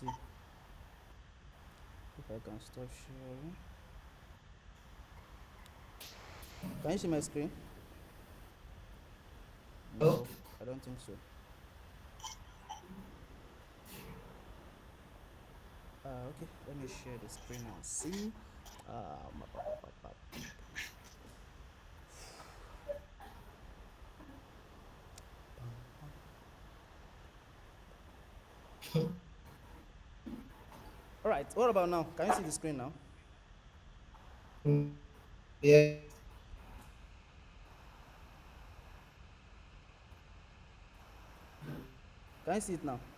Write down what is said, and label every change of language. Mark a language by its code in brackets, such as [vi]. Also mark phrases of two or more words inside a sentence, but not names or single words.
[en] Let me see. If I can stop sharing. Can you see my screen? Oh, No, I don't think so. Okay, let me share the screen and see. Ma- pa- pa- pa- pa- pam, pam. All right, what about now? Can you see the screen now? yeah. Can you see it now?